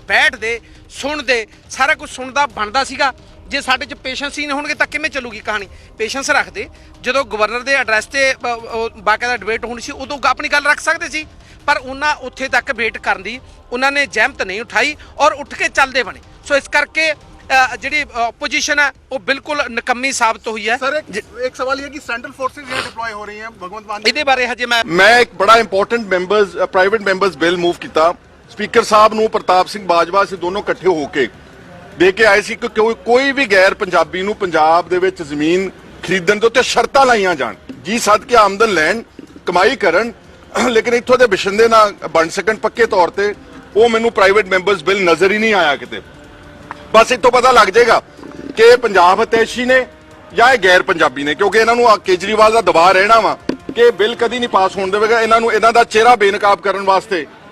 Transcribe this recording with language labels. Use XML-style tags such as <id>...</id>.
<pa>ਬੈਠਦੇ, ਸੁਣਦੇ, ਸਾਰਾ ਕੁਝ ਸੁਣਦਾ ਬਣਦਾ ਸੀਗਾ। ਜੇ ਸਾਡੇ 'ਚ ਪੇਸ਼ੈਂਸ ਹੀ ਨਹੀਂ ਹੋਣਗੇ ਤਾਂ ਕਿਵੇਂ ਚੱਲੂਗੀ ਕਹਾਣੀ? ਪੇਸ਼ੈਂਸ ਰੱਖਦੇ, ਜਦੋਂ ਗਵਰਨਰ ਦੇ ਐਡਰੈਸ ਤੇ ਬਾਕਾਇਦਾ ਡਿਬੇਟ ਹੋਣੀ ਸੀ ਉਦੋਂ ਆਪਣੀ ਗੱਲ ਰੱਖ ਸਕਦੇ ਸੀ, ਪਰ ਉਹਨਾਂ ਉੱਥੇ ਤੱਕ ਵੇਟ ਕਰਨ ਦੀ ਉਹਨਾਂ ਨੇ ਜ਼ਹਿਮਤ ਨਹੀਂ ਉਠਾਈ ਔਰ ਉੱਠ ਕੇ ਚੱਲਦੇ ਬਣੇ। ਸੋ ਇਸ ਕਰਕੇ ਜਿਹੜੀ ਆਪੋਜੀਸ਼ਨ</pa> <hi>है वो बिल्कुल निकम्मी साबित हुई है। सर एक सवाल ये कि सेंट्रल फोर्सेज यहाँ डिप्लॉय हो रही हैं भगवंत मान</hi> <pa>ਇਹਦੇ ਬਾਰੇ ਹਜੇ</pa> <hi>मैं एक बड़ा important private members bill move किया स्पीकर साहब ਨੂੰ ਪ੍ਰਤਾਪ ਸਿੰਘ ਬਾਜਵਾ से दोनों इकट्ठे होके</hi> <pa>ਦੇ ਕੇ ਆਏ ਸੀ ਕਿ ਕੋਈ ਵੀ ਗੈਰ ਪੰਜਾਬੀ ਨੂੰ ਪੰਜਾਬ ਦੇ ਵਿੱਚ ਜ਼ਮੀਨ ਖਰੀਦਣ ਦੇ ਉੱਤੇ ਸ਼ਰਤਾਂ ਲਾਈਆਂ ਜਾਣ। ਜੀ ਸਦਕੇ ਆਮਦਨ ਲੈਣ, ਕਮਾਈ ਕਰਨ, ਲੇਕਿਨ ਇੱਥੋਂ ਦੇ ਬਿਸ਼ੰਦੇ ਨਾ ਬਣ ਸਕਣ ਪੱਕੇ ਤੌਰ ਤੇ। ਉਹ ਮੈਨੂੰ ਪ੍ਰਾਈਵੇਟ ਮੈਂਬਰਸ ਬਿੱਲ ਨਜ਼ਰ ਹੀ ਨਹੀਂ ਆਇਆ ਕਿਤੇ। ਬਸ ਇੱਥੋਂ ਪਤਾ ਲੱਗ ਜਾਏਗਾ ਕਿ ਇਹ ਪੰਜਾਬ ਹਿਤੈਸ਼ੀ ਨੇ ਜਾਂ ਇਹ ਗੈਰ ਪੰਜਾਬੀ ਨੇ, ਕਿਉਂਕਿ ਇਹਨਾਂ ਨੂੰ ਕੇਜਰੀਵਾਲ ਦਾ ਦਬਾਅ ਰਹਿਣਾ ਵਾ ਕਿ ਇਹ ਬਿੱਲ ਕਦੀ ਨਹੀਂ ਪਾਸ ਹੋਣ ਦੇਵੇਗਾ ਇਹਨਾਂ ਦਾ ਚਿਹਰਾ ਬੇਨਕਾਬ ਕਰਨ ਵਾਸਤੇ।</pa>